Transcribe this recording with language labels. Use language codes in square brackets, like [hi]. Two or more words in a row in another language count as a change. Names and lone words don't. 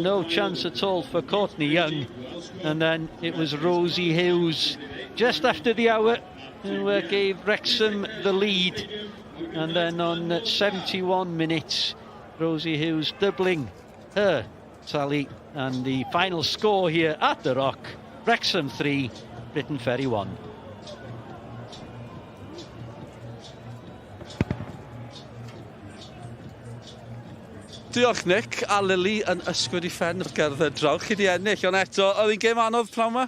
[en] No chance at all for Courtney Young. And then it was Rosie Hughes just after the hour who gave Wrexham the lead. And then on 71 minutes, Rosie Hughes doubling her tally. And the final score here at the Rock, Wrexham 3, Briton Ferry 1. [cy] Diolch Nick, a Lily yn ysgwyd I ffen wrth gerdded draw. Chi di ennill, ond eto, oedd hi'n gêm anodd pnawn ma?